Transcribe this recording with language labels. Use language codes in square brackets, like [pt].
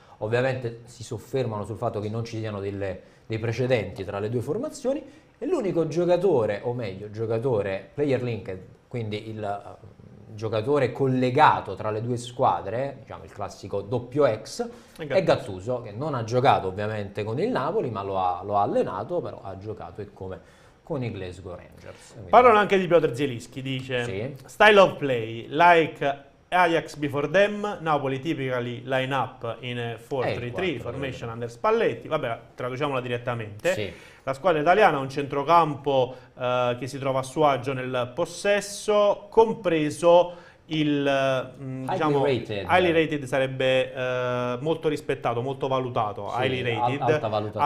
[it] Ovviamente si soffermano sul fatto che non ci siano dei precedenti tra le 2 formazioni e l'unico giocatore, o meglio, giocatore [en] player linked, [it] quindi il giocatore collegato tra le 2 squadre, diciamo il classico doppio X, è Gattuso, che non ha giocato ovviamente con il Napoli, ma lo ha allenato, però ha giocato e come con i Glasgow Rangers. Quindi, Parlano anche di Piotr Zielinski, dice Sì. [en] Style of play, like Ajax before them, Napoli typically line up in a 4-3-3, formation under Spalletti. [it] Vabbè, traduciamola direttamente. Sì. La squadra italiana ha un centrocampo che si trova a suo agio nel possesso, compreso il diciamo [en] highly rated [it] sarebbe molto rispettato, molto valutato, Sì, [en] highly rated, [it] alta valutazione.